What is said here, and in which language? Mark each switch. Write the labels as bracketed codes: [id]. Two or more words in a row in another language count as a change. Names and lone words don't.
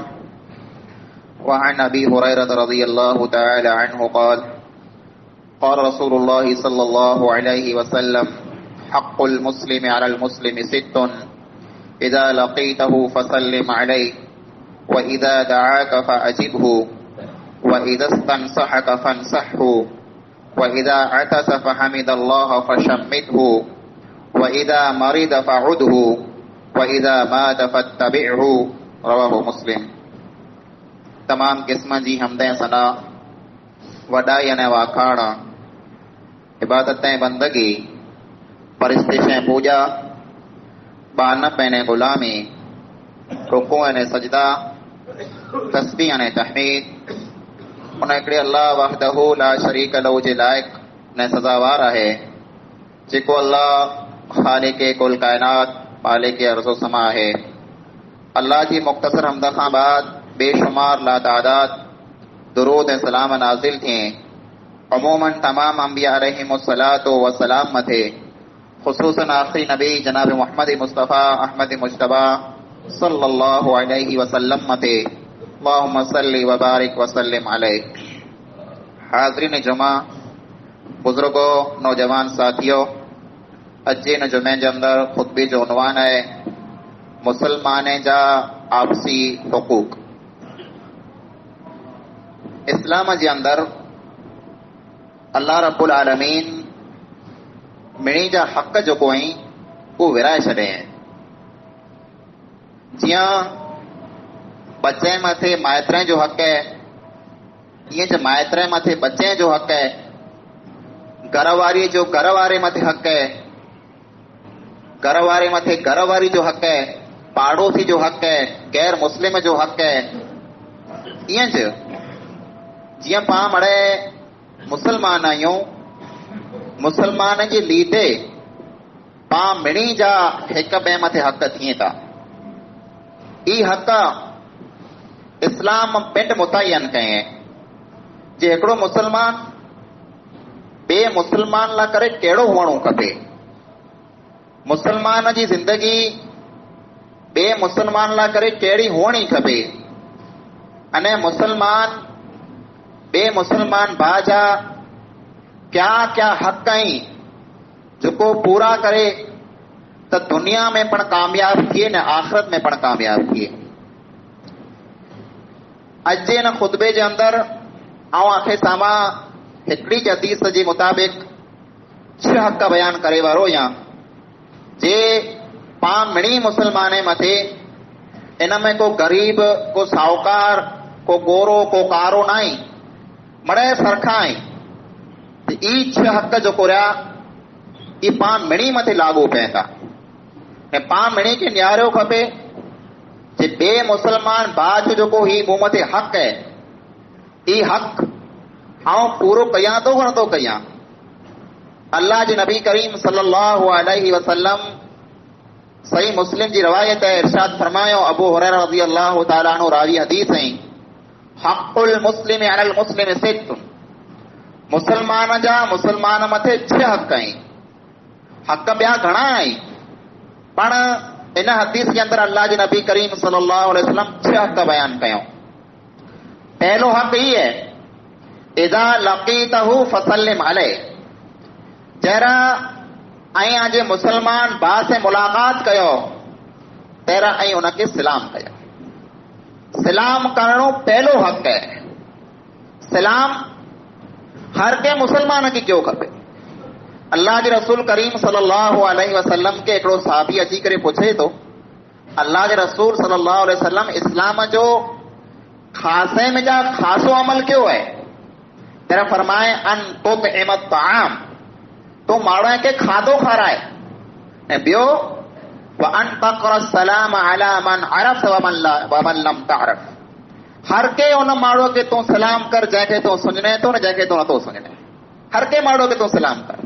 [ar] وعن أبي هريرة رضي الله تعالى عنه قال قال رسول الله صلى الله عليه وسلم حق المسلم على المسلم ست إذا لقيته فسلم عليه وإذا دعاك فأجبه وإذا استنصحك فانصحه وإذا عطس فحمد الله فشمته وإذا مرض فعده وإذا مات فاتبعه. رواه مسلم. [sd] तमाम किस्म जी हमदें सना वडाई अने वाखाणा इबादतें बंदगी परिस्थितें पूजा बान पैने गुलामी रुकू अने सजदा तस्बीह अने तहमीद उन हिकिड़े [ar] الله وحده لا شريك له [sd] जे लाइक़ ने सज़ावार आहे जेको अल्लाह ख़ालिक़ कुल काइनात मालिक अर्ज़ो समा आहे। अल्लाह जी मुख़्तसर हमद खां बाद बेशुमार लातादाद दुरूद ऐं सलाम नाज़िल थिए अमूमन तमाम अंबिया [ar] عليهم الصلاة والسلام [sd] मथे ख़ुसूसन आख़िरी नबी जनाब मोहम्मद मुस्तफ़ा अहमद मुज्तबा [ar] صلى الله عليه وسلم [sd] मथे [ar] اللهم صل وبارك وسلم عليه. [sd] हाज़रीन जुमा, बुजुर्गों, नौजवान साथियों, अज जे जुमे जे अंदर खुतबे जो उनवान है मुसलमान जा आपसी हुकूक। इस्लाम जे अंदर [ar] الله رب العالمين [sd] मिणी जा हक़ जेको आहिनि उहो विराए छॾिया आहिनि। जियां बचे मथे माइतरे जो हक़ है, ईअं ज माइतरे मथे बचे जो हक़ है, घरवारी जो घरवारे मथे हक़ है, घरवारे मथे घरवारी जो हक़ है, पाड़ोसी जो हक़ है, गैर मुस्लिम जो हक़ है। ईअं ज जियां पाण मड़े मुसलमान आहियूं, मुसलमान जी लीडे पाण मिणी जा हिक ॿिए मथे हक़ थिए था। ई हक़ इस्लाम पिंड मुतयन कये जे हिकिड़ो मुसलमान ॿिए मुसलमान लाइ करे कहिड़ो हुअणो खपे, मुसलमान जी ज़िंदगी ॿिए मुसलमान लाइ करे कहिड़ी हुअणी खपे, अने मुसलमान ॿिए मुसलमान भाउ जा क्या क्या हक़ आहिनि जेको पूरा करे त दुनिया में पण कामयाब थिए न आख़िरत में पण कामयाब थिए। अॼु जे हिन खुतबे जे अंदर आउं आखे साम्हूं हिकिड़ी हदीस जे मुताबिक़ 6 हक़ बयान करे वारो आहियां जे पाण मिणी मुसलमाने मथे इन में को गरीब, को साहूकार, को गोरो, को कारो न आहे, मड़े सरखा आहिनि। ई 6 हक़ जेको रहिया ई पाण मिणी मथे लागू पए था ऐं पाण मिणी खे निहारियो खपे जे ॿिए मुसलमान भाउ जो जेको ही मूं मथे हक़ है, ई हक़ आउं पूरो कयां थो कोन थो कयां। अल्लाह जे नबी करीम [ar] صلى الله عليه وسلم [sd] सही मुस्लिम जी रवायत है, इरशाद फरमायो, अबू हुरैरा [ar] رضي الله تعالى عنه [sd] रावी हदीस है, [ar] حق المسلم على المسلم ست, [sd] मुसलमान जा मुसलमान मथे 6 हक़ आहिनि। हक़ ॿिया घणा आहिनि पण इन हदीस जे अंदर अल्लाह जे नबी करीम [ar] صلى الله عليه وسلم [sd] 6 हक़ बयान कयो। पहलो हक़ ही है, [ar] إذا لقيته فسلم عليه, [sd] जरा ऐं अॼु मुसलमान भाउ से मुलाक़ात कयो तेरा ऐं उनखे सलाम कयो। सलाम करणो पहलो हक़ है। सलाम हर के मुसलमान खे कयो खपे। अल्लाह जे रसूल करीम [ar] صلى الله عليه وسلم [sd] के हिकिड़ो साहबी अची करे पुछे थो, अल्लाह जे रसूल [ar] صلى الله عليه وسلم [sd] इस्लाम जो खासे में जा खासो अमल कयो है? तेरा फरमाए [ar] أن تطعم الطعام, [sd] तो माण्हू खे खाधो खाराए, ऐं ॿियो [ar] وأن تقرأ السلام على من عرفت ومن لم تعرف, [sd] हर के उन माण्हू खे तूं सलाम कर जंहिंखे तूं सुञाणे थो न जंहिंखे तूं नथो सुञाणे, हर के माण्हू खे तूं सलाम कर।